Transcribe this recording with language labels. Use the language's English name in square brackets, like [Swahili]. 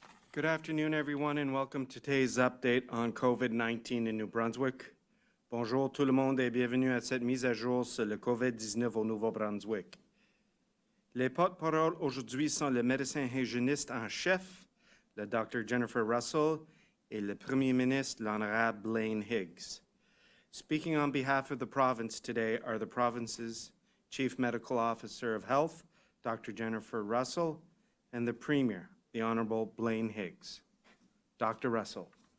[English] Good afternoon, everyone, and welcome to today's update on COVID-19 in New Brunswick. [French] Bonjour tout le monde et bienvenue à cette mise à jour sur le COVID-19 au Nouveau-Brunswick. Les porte-paroles aujourd'hui sont le médecin hygiéniste en chef, le Dr. Jennifer Russell, et le Premier ministre, l'Honorable Blaine Higgs. [English] Speaking on behalf of the province today are the province's Chief Medical Officer of Health, Dr. Jennifer Russell, and the Premier, the Honorable Blaine Higgs. Dr. Russell.